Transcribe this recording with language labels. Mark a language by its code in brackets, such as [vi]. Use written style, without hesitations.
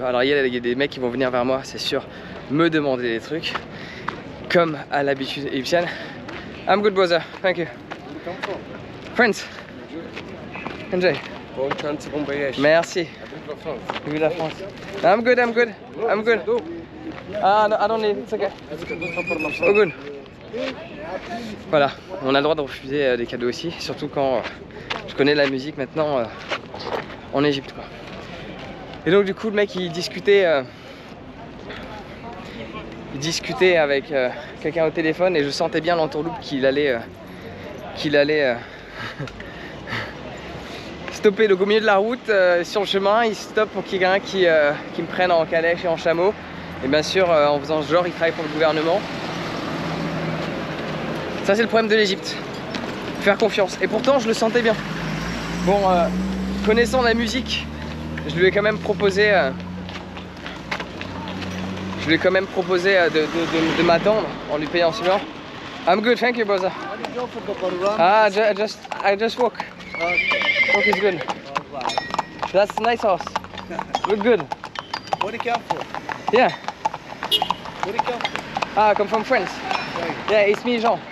[fr] Alors il y a des mecs qui vont venir vers moi, c'est sûr, me demander des trucs, comme à l'habitude égyptienne. [en] I'm good brother, thank you. Friends. Enjoy. [fr] Merci. Vive la France. [en] I'm good. Ah, no, I don't need, it's okay. Oh good. [fr] Voilà, on a le droit de refuser des cadeaux aussi, surtout quand je connais la musique maintenant en Égypte, quoi. Et donc du coup le mec il discutait avec quelqu'un au téléphone et je sentais bien l'entourloupe qu'il allait stopper. Donc au milieu de la route, sur le chemin, il stoppe pour qu'il y ait quelqu'un qui me prenne en calèche et en chameau. Et bien sûr en faisant ce genre, il travaille pour le gouvernement. Ça c'est le problème de l'Égypte, faire confiance. Et pourtant je le sentais bien. Bon, connaissant la musique, je lui ai quand même proposé de m'attendre en lui payant celui-là. [en] I'm good, thank you brother. Ah, I just walk. Walk is good. That's a nice house. Look good. Where do you come from? Yeah. Where do you come from? Ah, I come from France. Yeah, it's me, Jean.